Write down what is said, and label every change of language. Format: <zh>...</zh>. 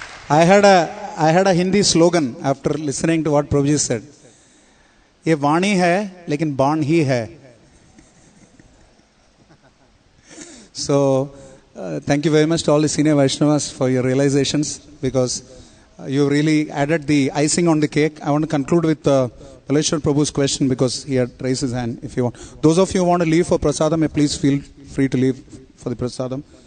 <en>I had a Hindi slogan after listening to what Prabhuji said.</en> <hi>ये वाणी है लेकिन बाण ही है.</hi> <en>So thank you very much to all the senior Vaishnavas for your realizations, because you really added the icing on the cake. I want to conclude with Paleshwar Prabhu's question, because he had raised his hand. If you want, those of you who want to leave for prasadam, please feel free to leave for the prasadam.</en>